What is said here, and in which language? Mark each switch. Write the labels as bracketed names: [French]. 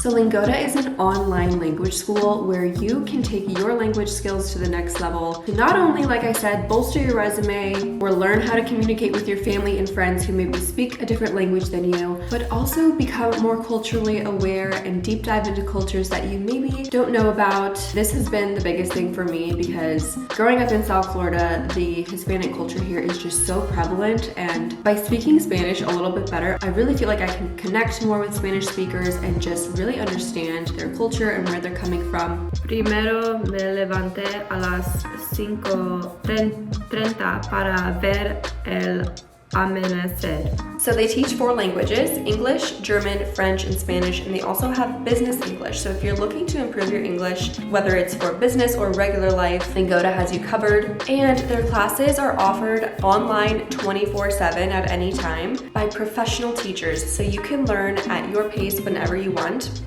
[English] So Lingoda is an online language school where you can take your language skills to the next level to not only, like I said, bolster your resume or learn how to communicate with your family and friends who maybe speak a different language than you, but also become more culturally aware and deep dive into cultures that you maybe don't know about. This has been the biggest thing for me because growing up in South Florida, the Hispanic culture here is just so prevalent, and by speaking Spanish a little bit better, I really feel like I can connect more with Spanish speakers and just really understand their culture and where they're coming from. [Spanish] Primero me levanté a las 5:30 para ver el amanecer. [English] So they teach 4 languages: English, German, French, and Spanish, and they also have business English. So if you're looking to improve your English, whether it's for business or regular life, Lingoda has you covered. And their classes are offered online 24/7 at any time by professional teachers, so you can learn at your pace whenever you want.